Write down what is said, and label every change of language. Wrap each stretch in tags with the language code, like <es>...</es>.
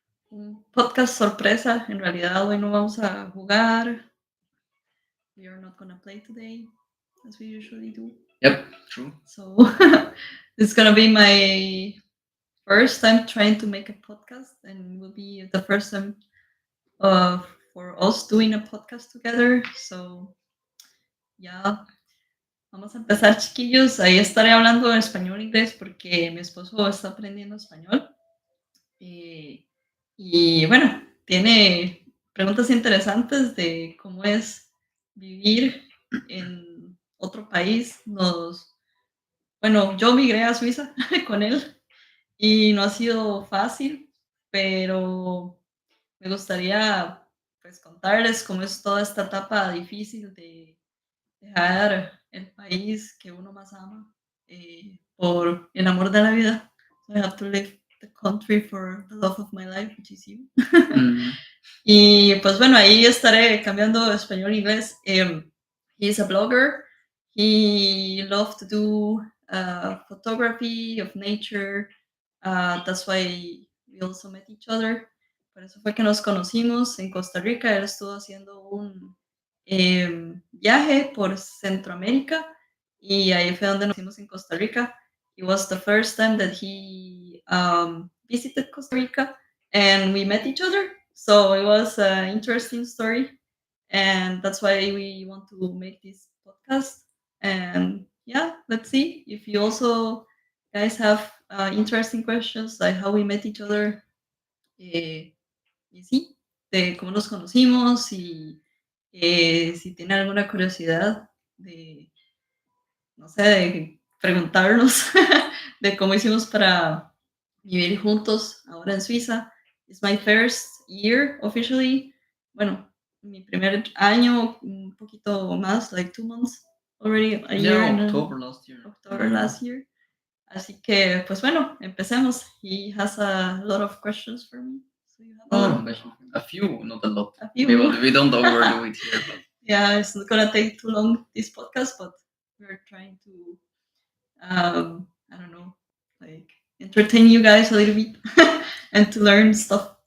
<es>Un podcast sorpresa. En realidad, hoy no vamos a jugar.</es> <en>we are not gonna play today as we usually do. Yep, true. So it's gonna be my first time trying to make a podcast, and will be the first time uh, for us doing a podcast together.</en> <es>So ya, vamos a empezar, chiquillos. Ahí estaré hablando en español e inglés porque mi esposo está aprendiendo español. Y bueno, tiene preguntas interesantes de cómo es vivir en otro país. Bueno, yo migré a Suiza con él y no ha sido fácil, pero me gustaría pues contarles cómo es toda esta etapa difícil de dejar el país que uno más ama por el amor de la vida.</es> <en>So I have to leave the country for the love of my life, which is you.</en> <es>Y pues bueno, ahí estaré cambiando de español a inglés.</es> <en>He's a blogger. He loves to do photography of nature. That's why we also met each other.</en> <es>Por eso fue que nos conocimos en Costa Rica. Él estuvo haciendo un viaje por Centroamérica y ahí fue donde nos conocimos en Costa Rica.</es> <en>It was the first time that he visited Costa Rica and we met each other. So it was an interesting story. And that's why we want to make this podcast. And yeah, let's see if you also guys have interesting questions like how we met each other.</en> <es>Y sí, de cómo nos conocimos y si tienen alguna curiosidad de, no sé, de preguntarnos de cómo hicimos para vivir juntos ahora en Suiza.</es> <en>It's my first year officially.</en> <es>Bueno, mi primer año, un poquito más,</es> <en>like 2 months already, a year. October last year. October last year.</en> <es>Así que, pues bueno, empecemos.</es> <en>He has a lot of questions for me. So you have a lot of questions. A few, not a lot. A few. We don't overdo it here. But yeah, it's not gonna take too long, this podcast, but we're trying to, I don't know, like entertain you guys a little bit and to learn stuff.</en>